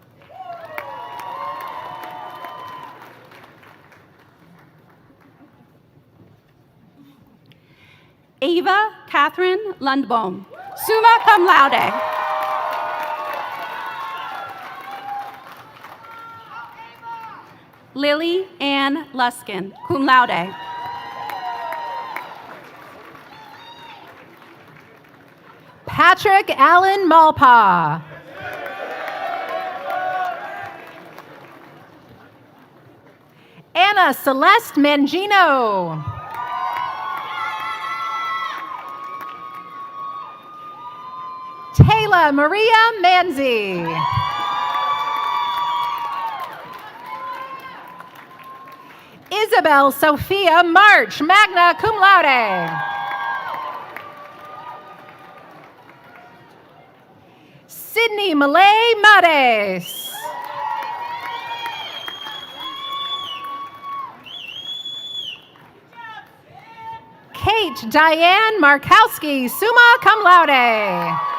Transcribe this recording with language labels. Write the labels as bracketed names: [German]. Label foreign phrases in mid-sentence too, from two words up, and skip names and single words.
[English] Ava Catherine Lundbohm, [Latin] summa cum laude. [English] Lily Ann Luskin, [Latin] cum laude. [English] Patrick Allen Malpa. Anna Celeste Mangino. Taylor Maria Manzi. Isabel Sophia March, [Latin] magna cum laude. [English] Sydney Malay Mades. Kate Diane Markowski, [Latin] summa cum laude.